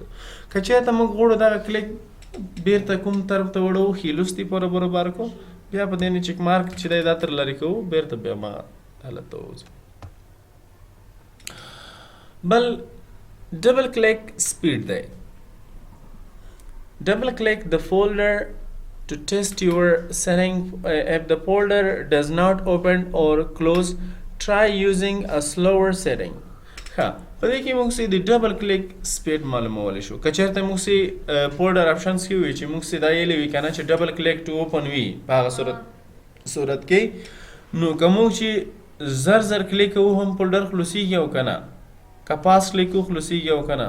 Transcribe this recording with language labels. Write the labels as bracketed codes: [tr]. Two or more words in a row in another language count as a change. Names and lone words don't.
[ps] که چېرته موږ غواړو دغه کلیک بېرته کوم طرف ته وړو، ښي لوستي پورې برابر کړو، بیا په دې نه [en] check mark [ps] چې دی دا تر لرې کوو، بېرته بیا هماغه حالت ته ووځو. بل [en] double click speed [ps] دی. [en] Double click the folder to test your setting. If the folder does not open or close, try using a slower setting. [ps] په دې کې موږ د [en] double click speed [ps] معلومولی شو. که چېرته موږ [en] folder options [ps] کې وي چې موږ دا یېلی وي که نه چې [en] double click to open [ps] وي په هغه صورت کې، نو که موږ چې زر زر کلیک کوو هم فولډر خلاصېږي او که نه، که پاس کلیک کوو خلاصېږي او که نه.